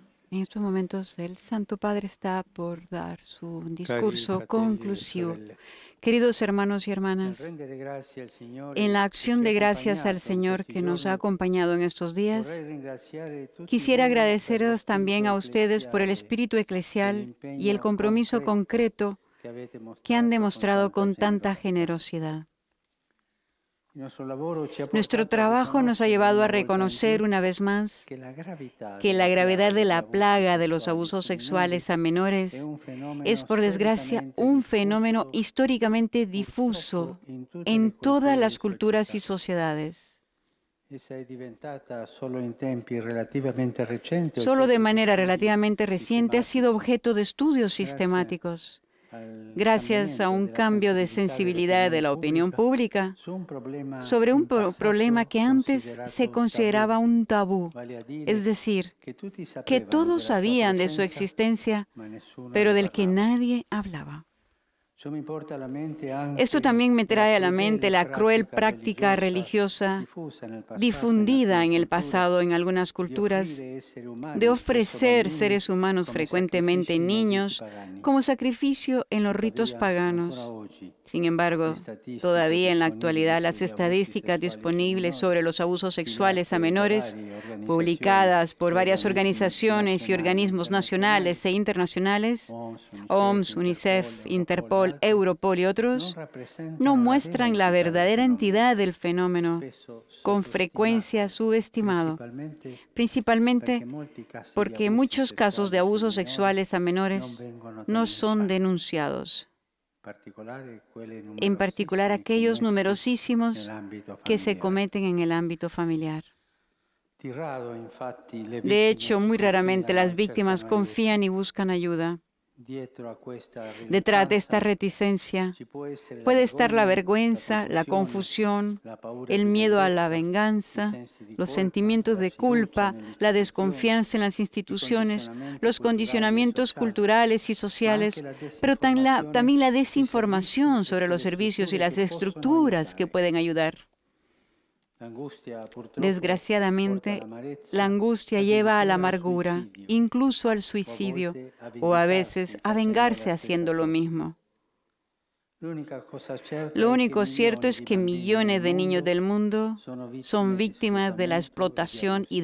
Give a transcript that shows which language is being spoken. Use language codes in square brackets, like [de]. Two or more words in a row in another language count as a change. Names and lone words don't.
[es] En estos momentos el Santo Padre está por dar su [it] Cari [es] discurso [it] fratelli e [es] conclusivo. [it] sorelle, [es] Queridos hermanos y [it] nel [es] hermanas, [it] rendere grazie al [es] en [it] Signore [es] la [it] che [es] acción [it] ci ha [es] de gracias al [it] accompagnato in [es] Señor [it] questi [es] que nos ha [it] giorni, [es] acompañado en estos [it] vorrei [es] días, [it] ringraziare tutti [es] quisiera [it] voi per lo [es] agradeceros también [it] spirito [es] a ustedes por el [it] ecclesiale [es] espíritu [it] e [es] eclesial y el [it] l'impegno [es] compromiso [it] concreto [es] concreto [it] che avete [es] que han [it] mostrato con [es] demostrado [it] tanta [es] con tanta [it] generosità. [es] generosidad. [it] Il nostro lavoro ci ha [es] Nuestro [it] portato a [es] trabajo nos ha [it] riconoscere [es] llevado [it] una [es] a [it] volta in [es] reconocer [it] più [es] una vez más [it] che la gravità [es] que la [it] della [es] gravedad [it] piaga [es] de [it] degli [es] la [it] abusi [es] plaga de los [it] sessuali [es] abusos [it] sui minori [es] sexuales a [it] è [es] menores [it] un [es] es, [it] fenomeno [es] por desgracia, [it] storicamente [es] un fenómeno [it] diffuso [es] históricamente [it] purtroppo [es] difuso [it] in tutte [es] en [it] le [es] todas [it] culture e [es] las culturas y [it] società. [es] sociedades. [it] Essa è diventata solo in tempi relativamente recenti [es] Solo de [it] oggetto di [es] manera [it] studi [es] relativamente reciente ha sido [it] sistematici, [es] objeto de estudios [it] grazie [es] sistemáticos, [it] al [es] gracias a [it] cambiamento [es] un [it] della [es] cambio de [it] sensibilità [es] sensibilidad de [it] dell'opinione [es] la opinión [it] pubblica [es] pública [it] su un problema [es] sobre un [it] in [es] problema [it] passato [es] que antes se [it] considerato tabù, [es] consideraba un tabú, [it] vale a [es] es [it] dire [es] decir, [it] che tutti [es] que [it] sapevano [es] todos [it] della sua [es] sabían de su [it] presenza, [es] existencia, [it] ma nessuno [es] pero [it] ne [es] del que [it] parlava. [es] nadie hablaba. [it] Ciò mi porta alla mente [es] Esto [it] anche [es] también me [it] la [es] trae a la mente [it] crudele [es] la cruel [it] pratica [es] práctica [it] religiosa [es] religiosa [it] diffusa nel passato in [es] difundida [it] alcune [es] en el [it] culture [es] pasado en algunas [it] di [es] culturas [it] offrire esseri [es] de [it] umani, spesso [es] ofrecer [it] bambini, [es] seres humanos [it] come [es] frecuentemente [it] sacrifici nei riti [es] niños [it] pagani. [es] como sacrificio en los ritos [it] Tuttavia, ancora [es] paganos. [it] oggi, [es] Sin [it] le [es] embargo, [it] statistiche [es] todavía en la [it] disponibili [es] actualidad las [it] sugli abusi [es] estadísticas [it] sessuali sui [es] disponibles [it] minori, [es] sobre los abusos sexuales a [it] stilate da [es] menores, [it] varie organizzazioni [es] publicadas por [it] e [es] varias [it] organismi [es] organizaciones y [it] nazionali e [es] organismos nacionales [it] internazionali, [es] e internacionales, [it] OMS, UNICEF, [es] OMS, [it] Interpol, [es] UNICEF, [it] Europol e [es] Interpol, [it] altri, [es] Europol y [it] non [es] otros, no [it] rappresentano la vera [es] muestran la [it] entità del [es] verdadera [it] fenomeno, [es] entidad del fenómeno, [it] spesso [es] con frecuencia [it] sottostimato, [es] subestimado, [it] principalmente perché [es] principalmente [it] molti casi di [es] porque [it] abusi [es] muchos casos de [it] sessuali sui [es] abusos [it] minori [es] sexuales a [it] non [es] menores [it] vengono [es] no son [it] denunciati, [es] denunciados, [it] in particolare quelli [es] en particular [it] numerosissimi [es] aquellos [it] commessi [es] numerosísimos [it] nell'ambito [es] que se [it] familiare. [es] cometen en el ámbito familiar. [it] Di rado, infatti, le [es] De [it] vittime [es] hecho, [it] si [es] muy raramente [it] confidano [es] las [it] e [es] víctimas [it] cercano aiuto. [es] confían y buscan ayuda. [it] Dietro a questa [es] Detrás de esta [it] riluttanza [es] reticencia [it] ci può essere la [es] puede estar la [it] vergogna, la [es] vergüenza, la [it] confusione, [es] confusión, [it] la paura [es] el [it] di [es] miedo a la [it] vendetta, i [es] venganza, [it] sensi di [es] los [it] colpa, [es] sentimientos [it] la [es] de [it] sfiducia [es] culpa, [it] nelle [es] la [it] istituzioni, [es] desconfianza en las [it] i [es] instituciones, [it] condizionamenti [es] los [it] culturali e [es] condicionamientos [it] sociali, [es] culturales y [it] ma anche [es] sociales, [it] la [es] pero [it] disinformazione [es] también la [it] sui servizi [es] desinformación [it] e [es] sobre los [it] sulle [es] servicios y [it] strutture [es] las [it] che possono [es] estructuras que [it] aiutare. [es] pueden ayudar. [it] L'angustia purtroppo porta [es] Desgraciadamente, la [it] all'amarezza, [es] angustia lleva a la [it] addirittura al [es] amargura, [it] suicidio, [es] incluso al [it] o a [es] suicidio, [it] volte a [es] o a veces [it] vendicarsi [es] a [it] facendo la [es] vengarse [it] stessa [es] haciendo lo [it] cosa. [es] mismo. [it] L'unica cosa certa [es] Lo [it] è che [es] único cierto [it] milioni [es] es [it] di [es] que [it] bambini nel [es] millones de niños [it] mondo [es] del mundo [it] sono [es] son [it] vittime di [es] víctimas de la [it] sfruttamento e di [es] explotación y